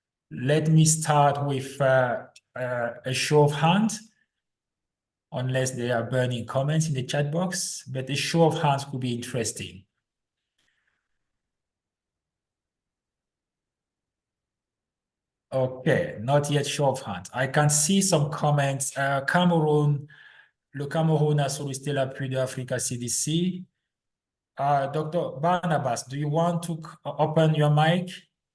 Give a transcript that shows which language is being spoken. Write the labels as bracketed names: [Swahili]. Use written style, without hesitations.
[English] Let me start with a show of hands, unless there are burning comments in the chat box, but a show of hands could be interesting. Okay, not yet show of hands. I can see some comments. Cameroon, [French] le Cameroun a sollicité l'appui de Africa CDC. [English] Dr. Barnabas, do you want to open your mic?